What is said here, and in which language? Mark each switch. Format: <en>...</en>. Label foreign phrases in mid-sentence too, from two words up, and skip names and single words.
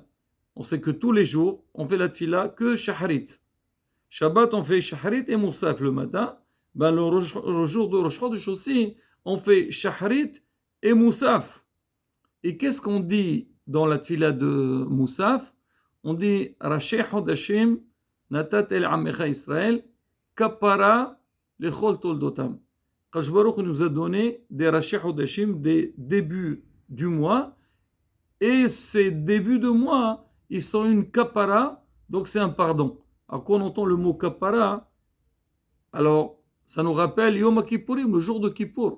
<fr>On sait que tous les jours, on fait la tfila que shaharit. Shabbat, on fait shaharit et moussaf le matin. Ben, le jour de Rosh Chodesh aussi, on fait shaharit et moussaf. Et qu'est-ce qu'on dit dans la tfila de moussaf?</fr> <he>On dit ראשי חדשים נתת אל עמך ישראל כפרה לכל תולדותם. קדוש ברוך</he> <fr>nous a donné des</fr> <he>ראשי חדשים,</he> <fr>des débuts du mois. Et ces débuts de mois, ils sont une kapara, donc c'est un pardon. Alors quand on entend le mot kapara, alors ça nous rappelle</fr> <he>יום כיפורים,</he> <fr>le jour de Kippour.</fr>